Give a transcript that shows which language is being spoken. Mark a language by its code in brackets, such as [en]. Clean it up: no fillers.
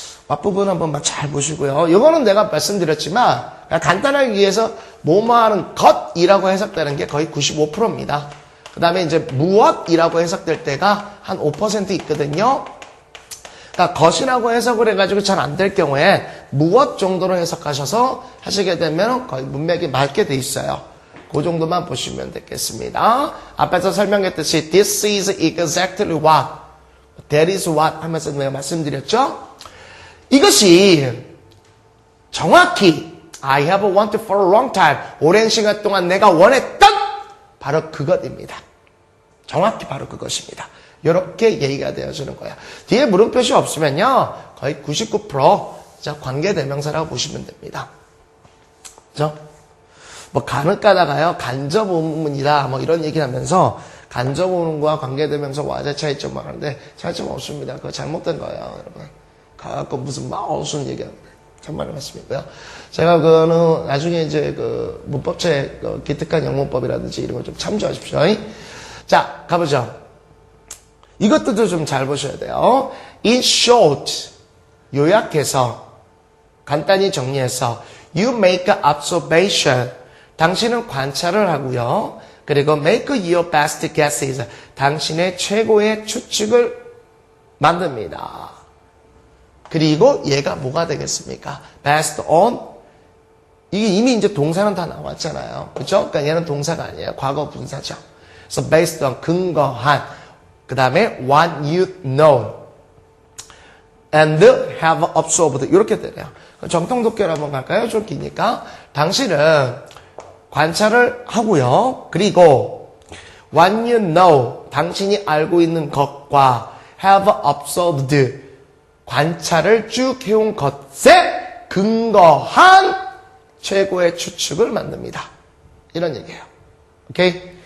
[ko] what 부분 한번 잘 보시고요. 이거는 내가 말씀드렸지만, 간단하게 위해서 뭐뭐 하는 것이라고 해석되는 게 거의 95%입니다. 그 다음에 이제 무엇이라고 해석될 때가 한 5% 있거든요. 그러니까 것이라고 해석을 해가지고 잘 안 될 경우에 무엇 정도로 해석하셔서 하시게 되면 거의 문맥이 맞게 돼 있어요. 그 정도만 보시면 되겠습니다. 앞에서 설명했듯이 [en] this is exactly what, that is what [ko] 하면서 내가 말씀드렸죠. 이것이 정확히 [en] I have wanted for a long time, [ko] 오랜 시간 동안 내가 원했던 바로 그것입니다. 정확히 바로 그것입니다. 이렇게 얘기가 되어지는 거야. 뒤에 물음표시 없으면요, 거의 99% 관계대명사라고 보시면 됩니다. 그죠? 간을 까다가요, 간접의문이다, 이런 얘기를 하면서, 간접의문과 관계대명사 와의 차이점을 하는데, 차이점 없습니다. 그거 잘못된 거예요, 여러분. 가갖고 무슨 무슨 얘기합니다. 참말의 말씀이고요. 제가 그거는 나중에 이제 문법책, 기특한 영문법이라든지 이런 걸 좀 참조하십시오. 자, 가보죠. 이것들도 좀 잘 보셔야 돼요. [en] In short, [ko] 요약해서, 간단히 정리해서, [en] you make an observation. [ko] 당신은 관찰을 하고요. [en] 그리고 make your best guesses. [ko] 당신의 최고의 추측을 만듭니다. 그리고 얘가 뭐가 되겠습니까? [en] based on. [ko] 이게 이미 이제 동사는 다 나왔잖아요. 그죠? 그러니까 얘는 동사가 아니에요. 과거 분사죠. 그래서 based on, 근거한. 그 다음에 [en] what you know and have observed. [ko] 이렇게 되네요. 정통 독해로 한번 갈까요? 좀 기니까. 당신은 관찰을 하고요. 그리고 [en] what you know, [ko] 당신이 알고 있는 것과 [en] have observed, [ko] 관찰을 쭉 해온 것에 근거한 최고의 추측을 만듭니다. 이런 얘기예요. 오케이?